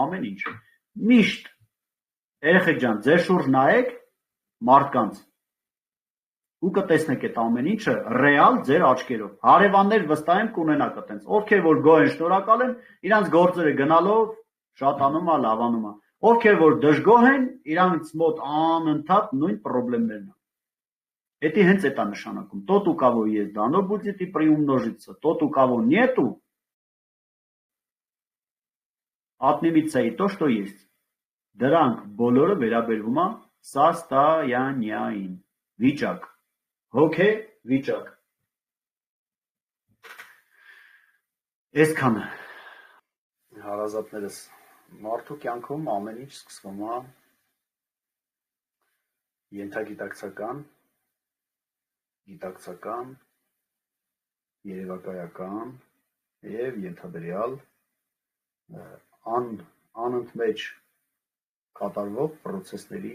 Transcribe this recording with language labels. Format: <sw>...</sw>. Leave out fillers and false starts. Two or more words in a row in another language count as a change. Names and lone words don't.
<hy>ամեն ինչ։ Միշտ երեխեք ջան, ձեր շուրջ նայեք մարդկանց ու կտեսնեք այդ ամեն ինչը ռեալ ձեր աչքերով։ Հարևաններ վստահ եմ կունենաք այտենց, ովքեր որ գոհ են, շնորհակալ են, իրանց գործերը գնալով շատանում է, լավանում է։ Ովքեր որ դժգոհ են, իրանց մոտ անընդհատ նույն խնդիրներն են։ Это հենց это նշանակում։</hy> <ru>Тот, у кого есть, дано будет и приумножится. Тот, у кого нету, отнимется и то, что есть.</ru> <hy>Դրանք բոլորը վերաբերվում է սաստայանյային վիճակ, հոգե վիճակ։ Այսքանը հարազատներս մարդու կյանքում ամեն ինչ սկսվում է ենթագիտակցական, գիտակցական, երևակայական եւ ենթադրյալ անընդմեջ կատարվող պրոցեսների</hy>